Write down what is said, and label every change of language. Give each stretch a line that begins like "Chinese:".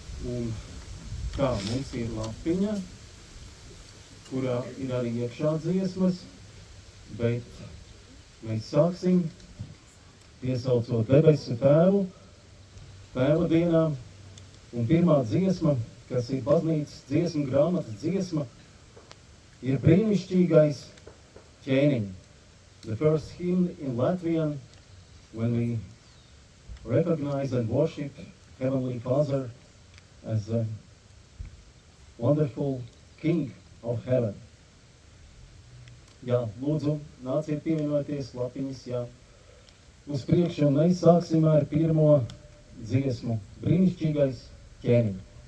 Latvian: Un kā mums ir lapiņa, kurā ir arī iekšā dziesmas, bet mēs sāksim piesaucot debesu Tēvu, Tēva dienā, un pirmā dziesma, kas ir baznīcas dziesmu grāmatas dziesma, ir brīnišķīgais ķēniņ.
English: The first hymn in Latvian, when we recognize and worship Heavenly Father as a wonderful King of Heaven.
Latvian: Jā, lūdzu, nāciet pievienoties lapiņas, jā. Uz priekšu, un mēs sāksim ar pirmo dziesmu, brīnišķīgais ķēniņ.